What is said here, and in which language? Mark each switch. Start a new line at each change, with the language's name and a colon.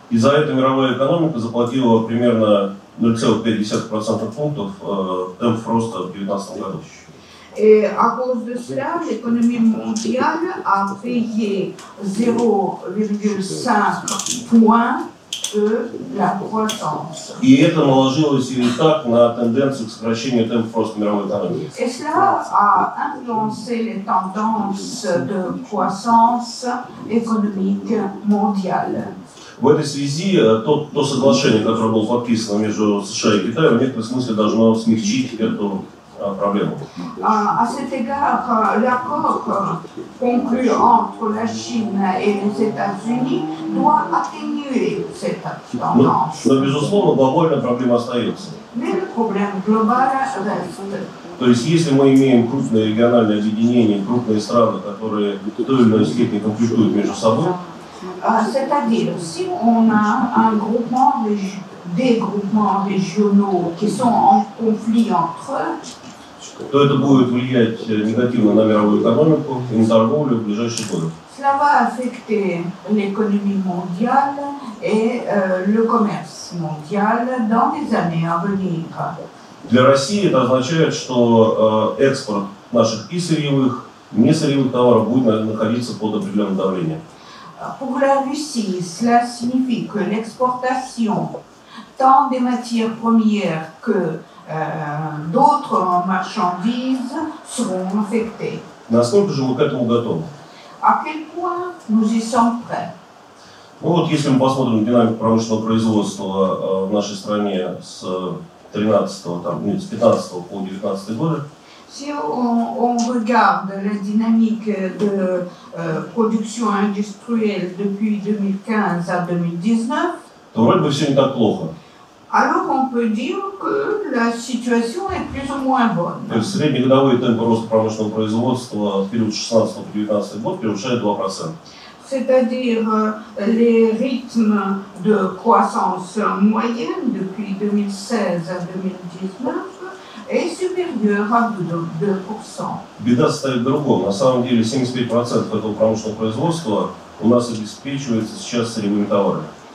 Russian: И за это мировая экономика заплатила примерно 0,5% пунктов темпов роста в 2019 году.
French: Et à cause de cela, l'économie mondiale a payé 0,5 points de la croissance.
Russian: И это наложилось и так на тенденцию к сокращению темпов роста мировой экономики.
French: Et cela a influencé les tendances de croissance économique mondiale.
Russian: В этой связи то соглашение, которое было подписано между США и Китаем, в некотором смысле должно смягчить эту проблему.
French: À cet égard, l'accord conclu entre la Chine et les États-Unis doit atténuer cette tendance.
Russian: Но, безусловно, глобальная проблема остается.
French: Mais le problème global reste.
Russian: То есть, если мы имеем крупные региональные объединения, крупные страны, которые в той или иной степени конфликтуют между собой,
French: C'est-à-dire, si on a des groupements régionaux qui sont en conflit entre eux,
Russian: то это будет влиять негативно на мировую экономику и на торговлю в ближайшие годы.
French: cela va affecter l'économie mondiale et le commerce mondial dans les années à venir.
Russian: Для России это означает, что экспорт наших и сырьевых, и несырьевых товаров будет находиться под определенным давлением.
French: Pour la Russie, cela signifie que l'exportation tant des matières premières que d'autres marchandises seront affectées.
Russian: Насколько же мы к этому готовы?
French: À quel point nous y sommes prêts?
Russian: Ну вот, если мы посмотрим динамику промышленного производства в нашей стране с 15 по 19 годы,
French: Si on regarde la dynamique de production industrielle depuis 2015 à 2019,
Russian: то вроде бы все не так плохо.
French: alors on peut dire que la situation est plus ou moins bonne.
Russian: То есть среднегодовые темпы роста промышленного производства в период с 16 по 19 год превышают 2%.
French: C'est-à-dire les rythmes de croissance moyenne depuis 2016 à 2019 est supérieur à 2%.
Russian: Беда состоит в другом. На самом деле 75% этого промышленного производства у нас обеспечивается сейчас сырьевыми товарами.